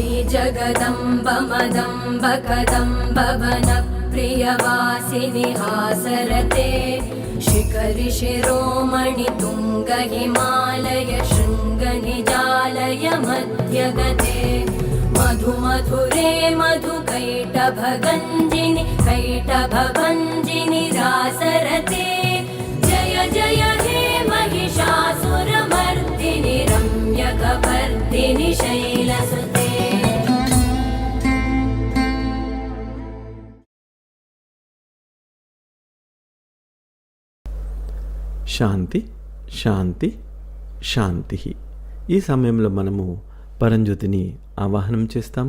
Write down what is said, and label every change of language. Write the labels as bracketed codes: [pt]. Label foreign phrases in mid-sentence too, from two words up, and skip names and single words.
[sa] जगदम्ब मदम्ब कदम्ब वनप्रियवासिनि हासरते शिखरि शिरोमणि तुङ्ग हिमालय शृङ्गनिजालय मध्यगते मधु मधुरे मधु कैटभगञ्जिनि कैटभभञ्जिनि रासरते जय जय हे महिषासुरमर्दिनि रम्यकपर्दिनि शैलसुते। శాంతి శాంతి శాంతి. [te] ఈ సమయంలో మనము పరంజ్యోతిని ఆవాహనం చేస్తాము.